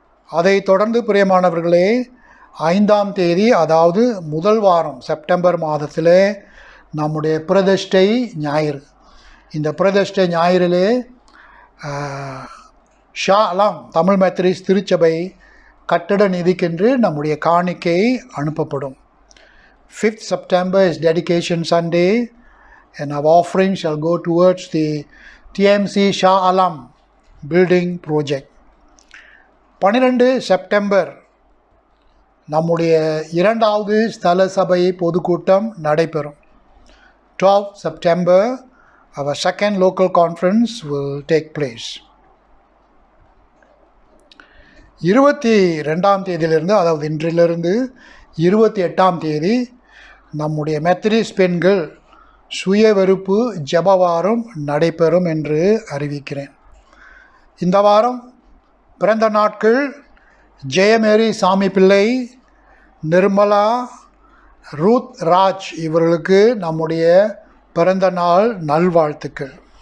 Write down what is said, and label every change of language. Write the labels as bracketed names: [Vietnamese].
[Tamil] அதை தொடர்ந்து பிரியமானவர்களே 5ஆம் தேதி, அதாவது முதல் வாரம் செப்டம்பர் மாதத்தில் நம்முடைய பிரதிஷ்டை ஞாயிறு. இந்த பிரதிஷ்டை ஞாயிறிலே ஷா அலாம் தமிழ் மெத்தடிஸ்ட் திருச்சபை கட்டட நிதிக்கென்று நம்முடைய காணிக்கை அனுப்பப்படும். [English] 5th September is dedication Sunday and our offering shall go towards the TMC Shah Alam building project. [Tamil] 12 September நம்முடைய 2வது ஸ்தல சபை பொதுக்கூட்டம் நடைபெறும். [English] 12th September our second local conference will take place. [Tamil] 22ஆம் தேதியிலிருந்து, அதாவது இன்றிலிருந்து 28ஆம் தேதி நம்முடைய மெத்தடிஸ்ட் பெண்கள் சுய வெறுப்பு ஜெபவாரம் நடைபெறும் என்று அறிவிக்கிறேன். இந்த வாரம் பிறந்த நாட்கள் ஜெயமேரி சாமி பிள்ளை, நிர்மலா, ரூத் ராஜ் இவர்களுக்கு நம்முடைய பிறந்த நாள் நல்வாழ்த்துக்கள்.